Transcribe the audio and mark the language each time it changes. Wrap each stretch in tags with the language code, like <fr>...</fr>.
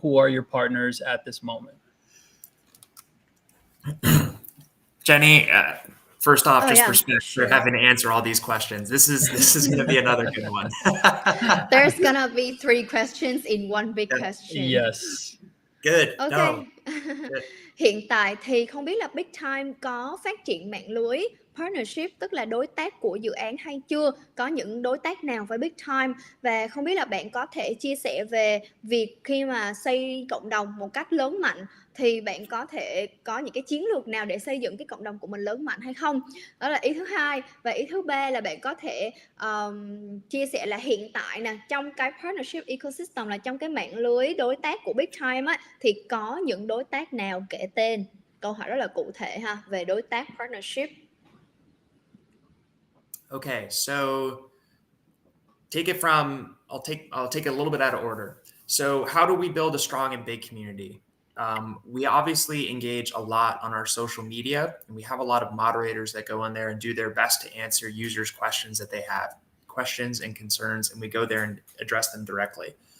<en>Who are your partners at this moment? Jenny, first off, just yeah, respect sure. for having to answer all these questions. This is going to be another good one. There's gonna be 3 questions in one big question. Yes. Good. Ok. No. Good.</en> <vi>Hiện tại thì không biết là Big Time có phát triển mạng lưới partnership, tức là đối tác của dự án hay chưa? Có những đối tác nào với Big Time? Và không biết là bạn có thể chia sẻ về việc khi mà xây cộng đồng một cách lớn mạnh thì bạn có thể có những cái chiến lược nào để xây dựng cái cộng đồng của mình lớn mạnh hay không? Đó là ý thứ hai. Và ý thứ ba là bạn có thể chia sẻ là hiện tại nè, trong cái partnership ecosystem, là trong cái mạng lưới đối tác của Big Time á, thì có những đối tác nào kể tên? Câu hỏi rất là cụ thể ha, về đối tác partnership.</vi> <en>Okay, so take it from I'll take it a little bit out of order. So how do we build a strong and big community? We obviously engage a lot on our social media, and we have a lot of moderators that go in there and do their best to answer users' questions that they have, questions and concerns, and we go there and address them directly.</en>